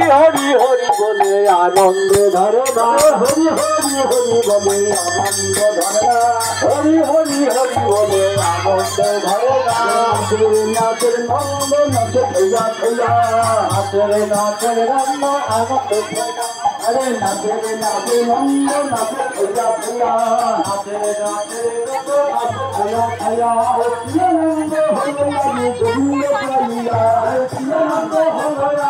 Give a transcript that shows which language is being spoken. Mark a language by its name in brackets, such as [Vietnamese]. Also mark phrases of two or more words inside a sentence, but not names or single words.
[Bangla] হরি হরি বলে আনন্দ ধরে না হরি হরি হরি বলে আনন্দ ধরে না হরি হরি হরি বলে আনন্দ ধরে না নাচের নন্দ নাচে থইয়া থইয়া নাচের নন্দ আনন্দ থইয়া [Hindi] अरे नाचे नाचे नंद नाचे भैया भैया नाचे नाचे भैया भैया नंद भैया गोविंद भैया नंद